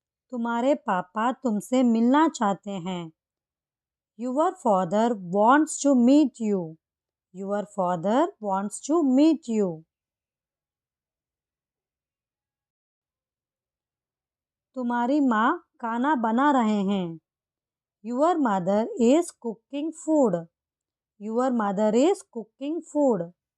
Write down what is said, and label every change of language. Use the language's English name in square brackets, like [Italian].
[Hindi] तुम्हारे पापा तुमसे मिलना चाहते हैं। [English] Your father wants to meet you. Your father wants to meet you. [Hindi] तुम्हारी माँ खाना बना रहे हैं। [English] Your mother is cooking food. Your mother is cooking food.